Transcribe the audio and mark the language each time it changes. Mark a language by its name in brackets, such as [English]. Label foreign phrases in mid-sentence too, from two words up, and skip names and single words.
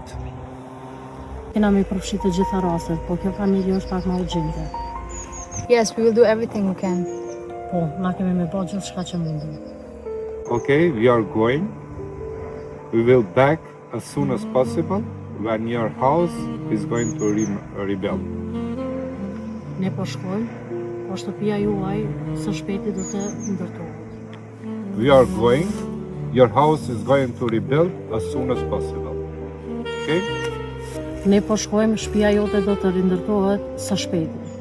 [Albanian] Kena me përfshi të gjitha rastet, po kjo familje është pak më urgjente. [English] Yes, we will do everything we can. [Albanian] Po, na kemi me bërë gjithë shka që mundim. [English] Okay, we are going. We will back as soon as possible when your house is going to rebuild. [Albanian] Ne po shkojmë, po shtëpia juaj së shpejti do të ndërtohet. [English] We are going. Your house is going to rebuild as soon as possible. Okay? [Albanian] Ne po shkojmë, shtëpia jote do të rindërtohet së shpejti.